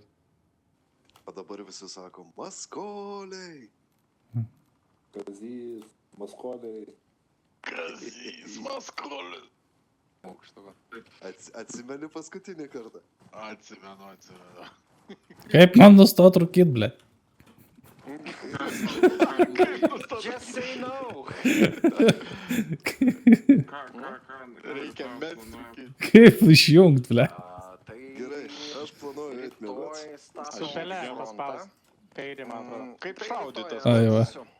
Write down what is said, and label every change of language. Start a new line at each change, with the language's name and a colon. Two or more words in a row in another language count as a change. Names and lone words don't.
Lithuanian: O dabar visi sako, maskoliai. Kazys, maskoliai. Kazys, maskoliai. Atsimeni paskutinį kartą. Atsimenu. Kaip man nustot rūkyt, ble?
English: Just say no.
Lithuanian: Reikia mesti. Kaip išjungt, ble? Gerai, aš planuoju eiti mėgoti. Su pelė paspaus. Kairį, man atrodo. Kaip šaudytas? Ai, va.